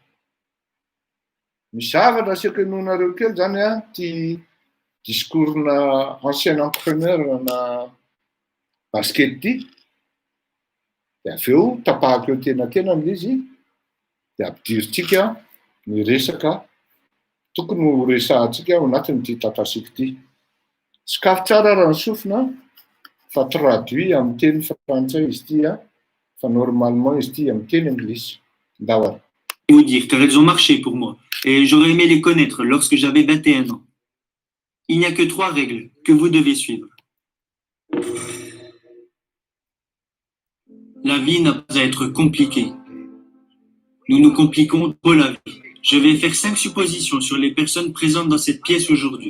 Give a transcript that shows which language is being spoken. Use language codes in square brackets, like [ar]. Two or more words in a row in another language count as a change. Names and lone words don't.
[mg] Misy zavatra asiako enonareo kely zany ty discours-na [fr] ancien entraîneur [mg] na basket ty, de aveo tapahako eo tena izy, de ampidiritsika ny resaka tokony ho resahantsika ao anatin'ity tatasika ty. Sakafo tsara raha ny sofina, fa traduit amin'ny teny frantsay izy ty, fa normalement izy ty amin'ny teny anglisy. Ndawa. [fr] Vous dire, car elles ont marché pour moi, et j'aurais aimé les connaître lorsque j'avais 21 ans. Il n'y a que 3 règles que vous devez suivre. La vie n'a pas à être compliquée. Nous nous compliquons trop la vie. Je vais faire 5 suppositions sur les personnes présentes dans cette pièce aujourd'hui.